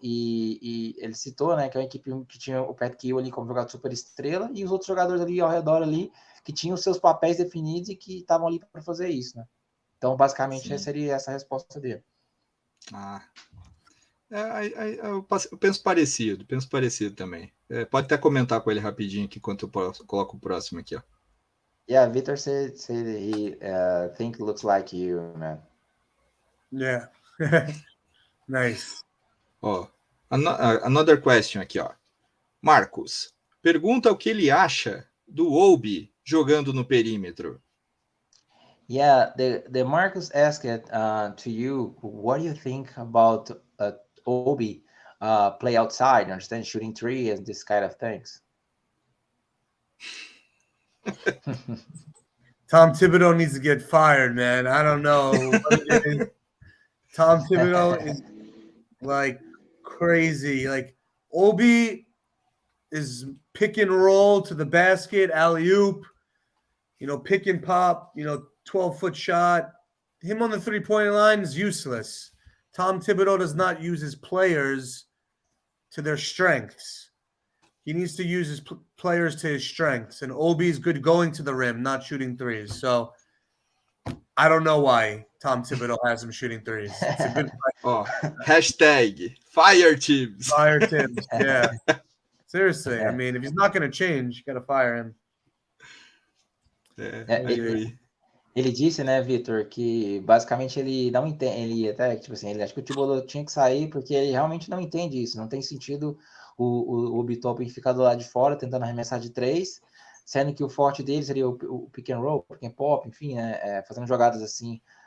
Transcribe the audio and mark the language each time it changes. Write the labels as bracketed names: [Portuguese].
[Portuguese] E ele citou, né, que é uma equipe que tinha o Pat Kill ali como jogador super estrela e os outros jogadores ali ao redor ali que tinham seus papéis definidos e que estavam ali para fazer isso, né? Então, basicamente, seria essa a resposta dele. Eu penso parecido também. Pode até comentar com ele rapidinho aqui enquanto eu coloco o próximo aqui, ó. [English] Yeah, Victor said he think looks like you, man. Yeah. Nice. [Portuguese] Ó, [English] another question [Portuguese] aqui, ó. Marcos, pergunta o que ele acha do Obi jogando no perímetro. [English] Yeah, the Marcus asked to you, what do you think about Obi play outside, understand, shooting three and this kind of things? Tom Thibodeau needs to get fired, man. I don't know what it is. Tom Thibodeau is like crazy. Like Obi is pick and roll to the basket, alley-oop, pick and pop, 12-foot shot. Him on the three-point line is useless. Tom Thibodeau does not use his players to their strengths. He needs to use his players to his strengths. And Obi's good going to the rim, not shooting threes. So I don't know why Tom Thibodeau has him shooting threes. It's a good hashtag fire Tibbs. Fire Tibbs, yeah. Seriously, I mean, if he's not going to change, you got to fire him. [Portuguese] Ele disse, né, Vitor, que basicamente ele não entende, ele até, tipo assim, ele acha que o Thibodeau tinha que sair porque ele realmente não entende isso, não tem sentido o Obi-Toppin ficar do lado de fora tentando arremessar de três, sendo que o forte dele seria o pick and roll, pick and pop, enfim, né, fazendo jogadas assim,